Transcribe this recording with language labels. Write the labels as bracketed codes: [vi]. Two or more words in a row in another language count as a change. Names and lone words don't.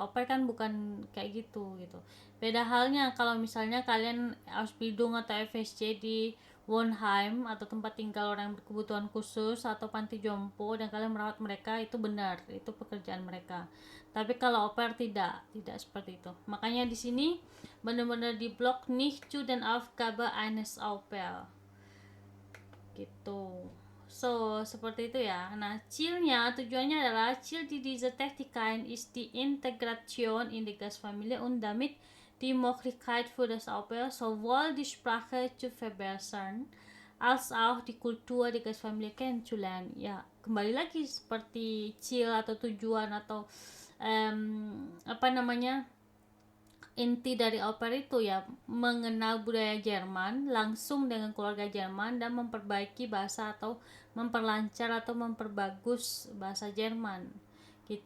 [id] Au pair kan bukan kayak gitu gitu. Beda halnya kalau misalnya kalian Ausbildung atau FSC di Wohnheim atau tempat tinggal orang berkebutuhan khusus atau panti jompo dan kalian merawat mereka, itu benar, itu pekerjaan mereka. Tapi kalau au pair tidak seperti itu. Makanya di sini benar-benar di blok [de] nicht zu den Aufgabe eines au pair [id] gitu. So seperti itu ya. Nah Zielnya, tujuannya adalah [de] Ziel di dieser Tätigkeit ist die Integration in die Gastfamilie und damit die Möglichkeit für das Au pair sowohl die Sprache zu verbessern als auch die Kultur die Gastfamilie kennenzulernen. [id] Ya kembali lagi seperti Ziel atau tujuan atau apa namanya, inti dari au pair itu ya mengenal budaya Jerman langsung dengan keluarga Jerman dan memperbaiki bahasa atau memperlancar atau memperbagus bahasa Jerman gitu.